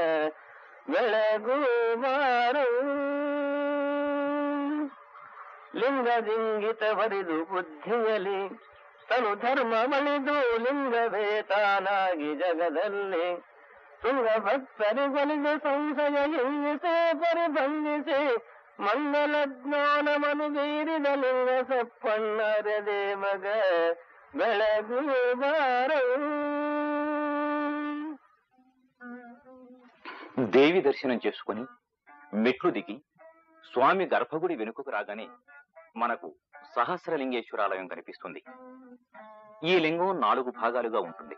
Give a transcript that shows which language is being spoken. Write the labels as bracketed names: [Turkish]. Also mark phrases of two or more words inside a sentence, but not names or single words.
[Kannada] ಬೆಳಗುವಾರು ಲಿಂಗದಿಂಗಿತ ಬರಿದು ಬುದ್ಧಿಯಲಿ ತನು ಧರ್ಮ ಮಳಿದು ಲಿಂಗವೇ ತಾನಾಗಿ ಜಗದಲ್ಲಿ ತುಂಗ ಭಕ್ತರಿಗೊಲಿದು ಸಂಶಯ ಹಿಂಗಿಸೆ ಪರಿಭಂಗಿಸಿ ಮಂಗಲ ಜ್ಞಾನಮನು ಬೀರಿದ ಲಿಂಗ ಸಪ್ಪಣ್ಣರ ದೇವಗ ಬೆಳಗುವಾರು. [Telugu] దేవి దర్శనం చేసుకుని మెట్లు దిగి స్వామి గర్భగుడి వెనుకకు రాగానే మనకు సహస్రలింగేశ్వరాలయం కనిపిస్తుంది. ఈ లింగం 4 భాగాలుగా ఉంటుంది.